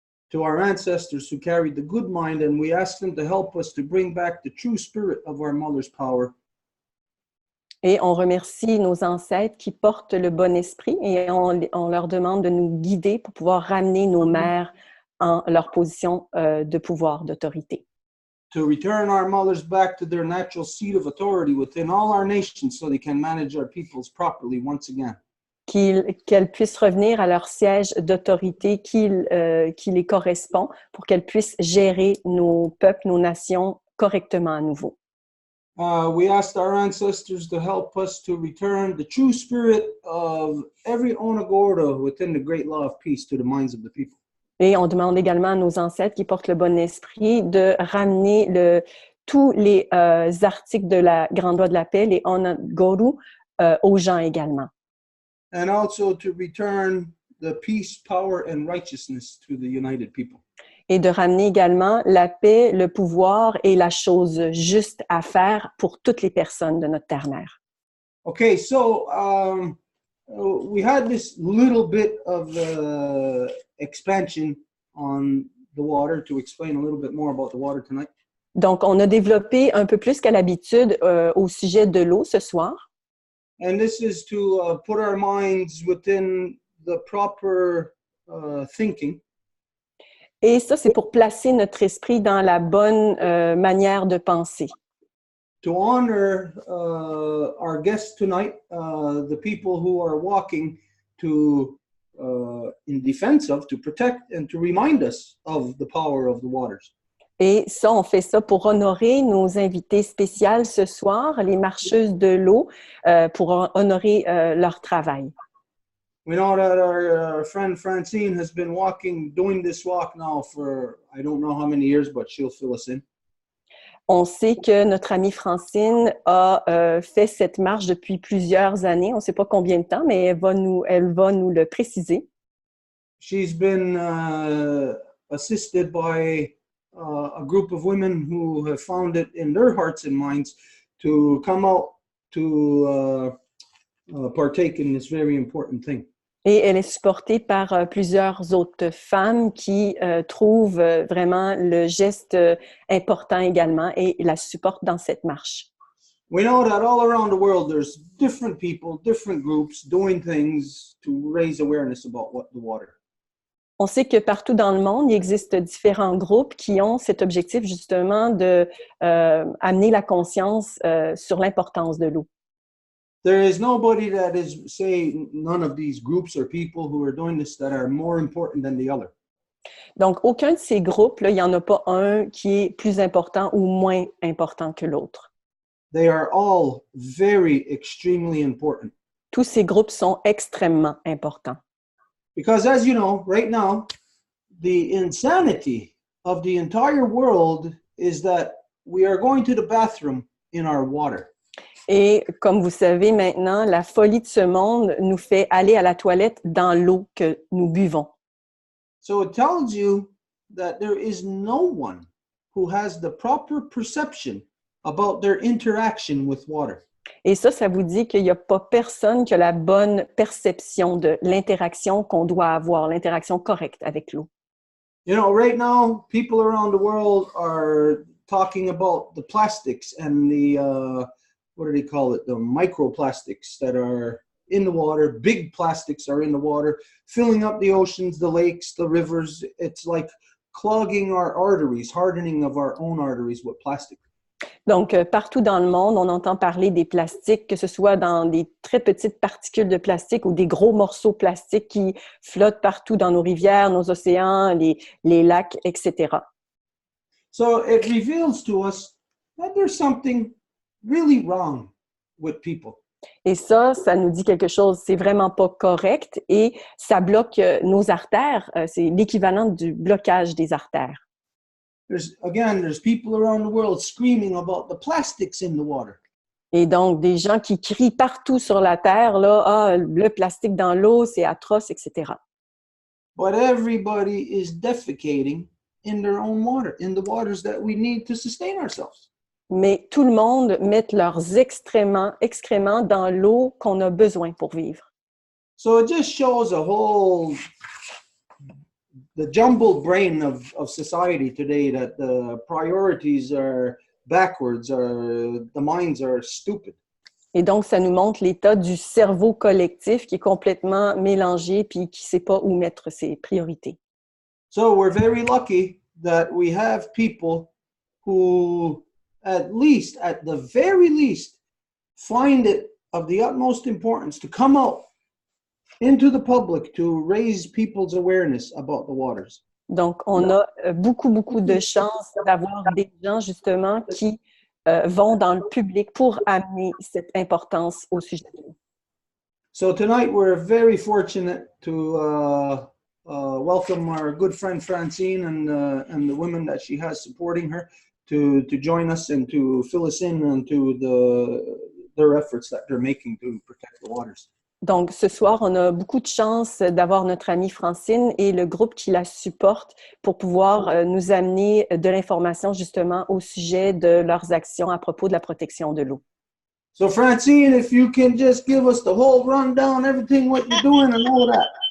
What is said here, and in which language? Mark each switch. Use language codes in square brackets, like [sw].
[en] To our ancestors who carried the good mind, and we ask them to help us to bring back the true spirit of our mother's power. [fr] Et on remercie nos ancêtres qui portent le bon esprit et on leur demande de nous guider pour pouvoir ramener nos mères en leur position de pouvoir, d'autorité. [en] To return our mothers back to their natural seat of authority within all our nations so they can manage our peoples properly once again. [fr] Qu'elles puissent revenir à leur siège d'autorité qui les correspond pour qu'elles puissent gérer nos peuples, nos nations correctement à nouveau. [en] We asked our ancestors to help us to return the true spirit of every Onagorda within the great law of peace to the minds of the people. [fr] Et on demande également à nos ancêtres qui portent le bon esprit de ramener tous les articles de la Grande Loi de la Paix, les Onagoru, aux gens également. [en] And also to return the peace, power, and righteousness to the united people. [fr] Et de ramener également la paix, le pouvoir et la chose juste à faire pour toutes les personnes de notre terre-mère. [en] Okay, so we had this little bit of expansion on the water to explain a little bit more about the water tonight. [fr] Donc, on a développé un peu plus qu'à l'habitude au sujet de l'eau ce soir. [en] And this is to put our minds within the proper thinking. [fr] Et ça, c'est pour placer notre esprit dans la bonne manière de penser. [en] To honor our guests tonight, the people who are walking in defense of, to protect and to remind us of the power of the waters. [fr] Et ça, on fait ça pour honorer nos invités spéciales ce soir, les marcheuses de l'eau, pour honorer leur travail. [en] We know that our friend Francine has been doing this walk now for, I don't know how many years, but she'll fill us in. [fr] On sait que notre amie Francine a fait cette marche depuis plusieurs années. On ne sait pas combien de temps, mais elle va nous le préciser. [en] She's been assisted by a group of women who have found it in their hearts and minds to come out to partake in this very important thing. [fr] Et elle est supportée par plusieurs autres femmes qui trouvent vraiment le geste important également et la supportent dans cette marche. [en] We know that all around the world there's different people, different groups doing things to raise awareness about the water. [fr] On sait que partout dans le monde, il existe différents groupes qui ont cet objectif justement de amener la conscience sur l'importance de l'eau. [en] There is nobody that is, say, none of these groups or people who are doing this that are more important than the other. [fr] Donc, aucun de ces groupes, là, il n'y en a pas un qui est plus important ou moins important que l'autre. [en] They are all very, extremely important. [fr] Tous ces groupes sont extrêmement importants. [en] Because as you know, right now, the insanity of the entire world is that we are going to the bathroom in our water. [fr] Et comme vous savez maintenant, la folie de ce monde nous fait aller à la toilette dans l'eau que nous buvons. [en] So it tells you that there is no one who has the proper perception about their interaction with water. [fr] Et ça vous dit qu'il n'y a pas personne qui a la bonne perception de l'interaction qu'on doit avoir, l'interaction correcte avec l'eau. [en] You know, right now, people around the world are talking about the plastics and the, what do they call it? The microplastics that are in the water. Big plastics are in the water, filling up the oceans, the lakes, the rivers. It's like clogging our arteries, hardening of our own arteries with plastic. [fr] Donc, partout dans le monde, on entend parler des plastiques, que ce soit dans des très petites particules de plastique ou des gros morceaux plastiques qui flottent partout dans nos rivières, nos océans, les lacs, etc. [en] So it reveals to us that there's something really wrong with people. [fr] Et ça nous dit quelque chose, c'est vraiment pas correct et ça bloque nos artères, c'est l'équivalent du blocage des artères. [en] There's people around the world screaming about the plastics in the water. [fr] Et donc, des gens qui crient partout sur la Terre, là, ah, le plastique dans l'eau, c'est atroce, etc. [en] But everybody is defecating in their own water, in the waters that we need to sustain ourselves. [fr] Mais tout le monde met leurs excréments dans l'eau qu'on a besoin pour vivre. [en] So it just shows the jumbled brain of society today, that the priorities are backwards, or the minds are stupid. [fr] Et donc, ça nous montre l'état du cerveau collectif qui est complètement mélangé puis qui ne sait pas où mettre ses priorités. [en] So we're very lucky that we have people who, at the very least, find it of the utmost importance to come out into the public to raise people's awareness about the waters. [fr] Donc, on a beaucoup de chance d'avoir des gens, justement, qui vont dans le public pour amener cette importance au sujet de l'eau. [en] So tonight we're very fortunate to welcome our good friend Francine and the women that she has supporting her to join us and to fill us in into their efforts that they're making to protect the waters. [fr] Donc, ce soir, on a beaucoup de chance d'avoir notre amie Francine et le groupe qui la supporte pour pouvoir nous amener de l'information justement au sujet de leurs actions à propos de la protection de l'eau. [en] So Francine, if you can just give us the whole rundown, everything what you're doing and all that.